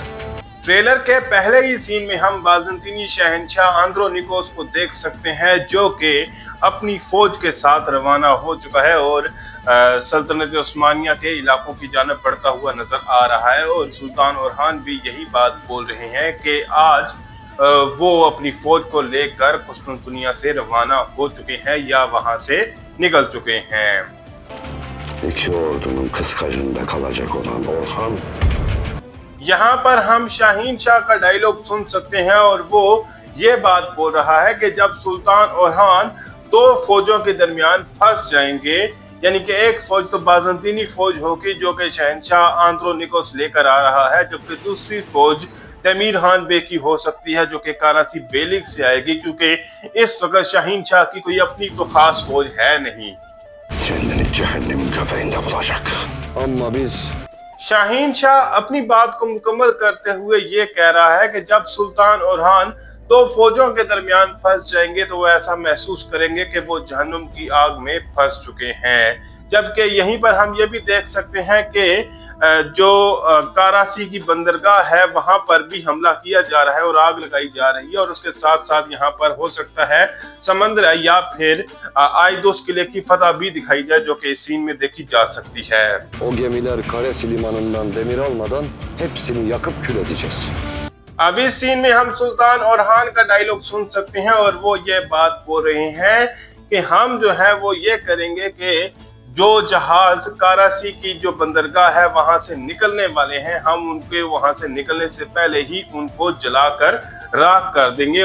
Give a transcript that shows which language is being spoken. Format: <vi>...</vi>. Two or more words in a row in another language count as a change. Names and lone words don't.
<hi>ट्रेलर के पहले ही सीन में हम बाज़ंतीनी शहंशाह आंद्रोनिकोस को देख सकते हैं, जो कि अपनी फौज के साथ रवाना हो चुका है और सल्तनत उस्मानिया के इलाकों की जानब बढ़ता हुआ नजर आ रहा है। और सुल्तान ओरहान भी यही बात बोल रहे हैं कि आज वो अपनी फौज को लेकर कुस्तुनतुनिया से रवाना हो चुके हैं या वहां से निकल चुके हैं।</hi> <tr>İki ordunun kıskacında kalacak olan Orhan</tr> <hi>यहाँ पर हम शाहीन शाह का डायलॉग सुन सकते हैं और वो ये बात बोल रहा है कि जब सुल्तान ओरहान दो फौजों के दरमियान फंस जाएंगे, यानी कि एक फौज तो बाज़ंतीनी फौज होगी जो कि शहंशाह आंद्रोनिकोस लेकर आ रहा है, जबकि दूसरी फौज तमीर खान बे की हो सकती है जो कि कारासी बेलिक से आएगी, क्योंकि इस वक्त शाहीन शाह की कोई अपनी तो खास फौज है नहीं।</hi> <tr>kendini cehennemin göbeğinde bulacak. Ama biz</tr> <hi>शाहीन शाह अपनी बात को मुकम्मल करते हुए ये कह रहा है कि जब सुल्तान ओरहान दो फौजों के दरमियान फंस जाएंगे तो वो ऐसा महसूस करेंगे कि वो जहन्नुम की आग में फंस चुके हैं। जबकि यहीं पर हम ये भी देख सकते हैं कि जो कारासी की बंदरगाह है वहां पर भी हमला किया जा रहा है और आग लगाई जा रही है। और उसके साथ साथ यहाँ पर हो सकता है समंदर या फिर आइदोस किले की फतह भी दिखाई जाए, जो कि इस सीन में देखी जा सकती है।</hi> <tr>o gemiler Karesi limanından demir almadan hepsini yakıp kül edeceğiz.</tr> <hi>अब इस सीन में हम सुल्तान ओरहान का डायलॉग सुन सकते हैं और वो ये बात बोल रहे हैं कि हम जो है वो ये करेंगे कि जो जहाज कारासी की जो बंदरगाह है वहां से निकलने वाले हैं, हम उनके वहां से निकलने से पहले ही उनको जलाकर राख कर देंगे।</hi>